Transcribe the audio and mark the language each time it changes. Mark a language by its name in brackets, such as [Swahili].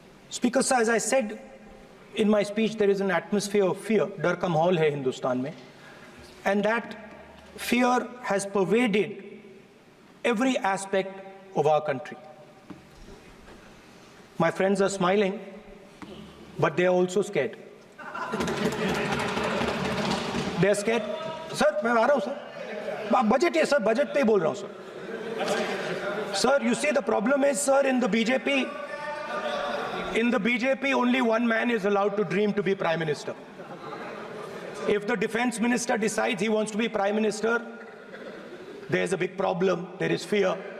[English] Speaker Sir, as I said in my speech, there is an atmosphere of fear, [Hindi] dar ka mahol hai Hindustan mein, [English] and that fear has pervaded every aspect of our country. My friends are smiling, but they are also scared. They are scared. [Hindi] Sir, मैं आ रहा हूँ sir. Budget है sir, budget पे ही बोल रहा हूँ sir. [English] Sir, you see the problem is sir, in the BJP only one man is allowed to dream to be Prime Minister. If the Defense Minister decides he wants to be Prime Minister, there's a big problem, there is fear.